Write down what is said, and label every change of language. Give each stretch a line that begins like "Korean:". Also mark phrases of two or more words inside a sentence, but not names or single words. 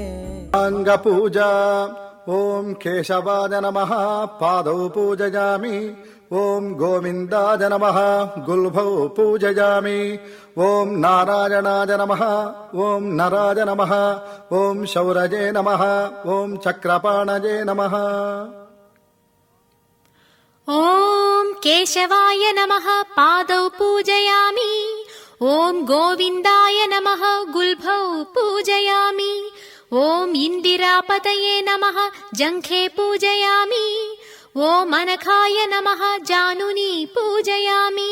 Sanskrit: అంగపూజా ఓం కేశవాయ నమః పాదౌ పూజయామి ఓం గోవిందాయ నమః గుల్భౌ పూజయామి ఓం నారాయణాయ నమః ఓం నరాయ నమః ఓం శౌరజే నమః ఓం చక్రపాణజే నమః ॐ केशवाय नमः पादौ पूजयामि ॐ गोविन्दाय नमः गुल्भौ पूजयामि ॐ इन्दिरापतये नमः जङ्घे पूजयामि ॐ अनघाय नमः जानुनी पूजयामि